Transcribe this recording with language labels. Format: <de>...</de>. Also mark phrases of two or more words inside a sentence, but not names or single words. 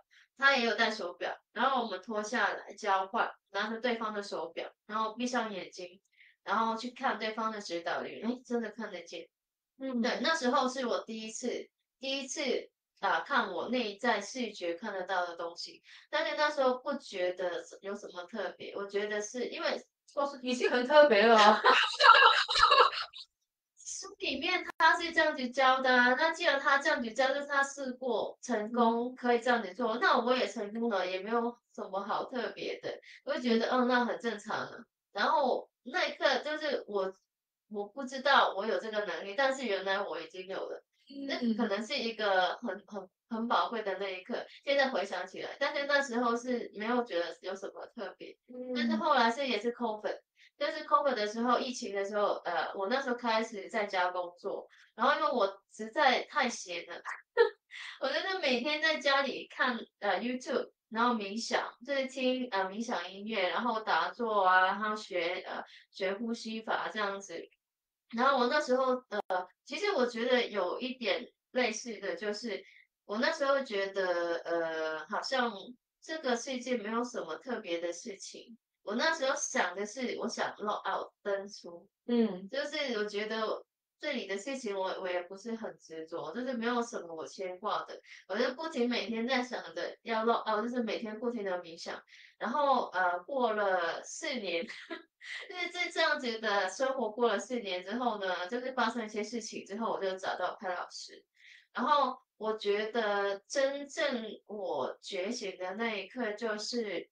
<zh>他也有戴手錶，然後我們脫下來交換，拿着對方的手錶，然後閉上眼睛，然後去看對方的指導靈，誒，真的看得見。對，那時候是我第一次看我內在視覺看得到的東西，但是那時候不覺得有什麼特別，我覺得是因為已經很特別了。書裡面他是這樣子教的啊，那既然他這樣子教，就是他試過成功可以這樣子做，那我也成功了，也沒有什麼好特別的，我就覺得那很正常了。然後那一刻就是我不知道我有這個能力，但是原來我已經有了，那可能是一個很寶貴的那一刻。現在回想起來，但是那時候是沒有覺得有什麼特別，但是後來也是COVID。就是 COVID 的時候，疫情的時候，我那時候開始在家工作，然後因為我實在太閒了，我就是每天在家裡看 YouTube，然後冥想，就是聽冥想音樂，然後打坐啊，然後學呼吸法這樣子。然後我那時候其實我覺得有一點類似的就是，我那時候覺得好像這個世界沒有什麼特別的事情。我那時候想的是，我想</zh> <en>log out</en> <zh>登出，就是我覺得這裡的事情我也不是很執着，就是沒有什麼我牽掛的，我就不停每天在想着要</zh> <en>log out，</en> <zh>就是每天不停的冥想，然後過了4年，就是這樣子的生活過了4年之後呢，就是發生一些事情之後，我就找到潘老師，然後我覺得真正我覺醒的那一刻就是。</zh>